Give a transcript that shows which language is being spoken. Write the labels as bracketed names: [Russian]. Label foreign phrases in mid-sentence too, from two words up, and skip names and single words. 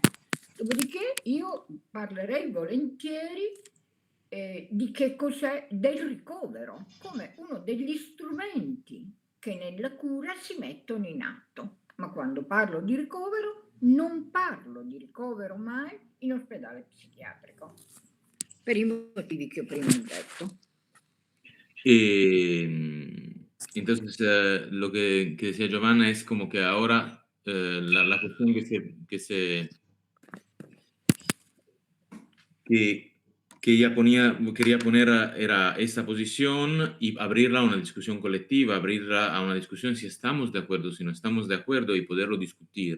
[Italian] Dopodiché io parlerei volentieri di che cos'è del ricovero, come uno degli strumenti che nella cura si mettono in atto. Ma quando parlo di ricovero, non parlo di ricovero mai in ospedale psichiatrico, per i motivi che ho prima detto. [Spanish] Entonces, lo que decía Giovanna es como que ahora la cuestión que ella quería poner era esa posición y abrirla a una discusión colectiva, abrirla a una discusión si estamos de acuerdo, si no estamos de acuerdo y poderlo discutir.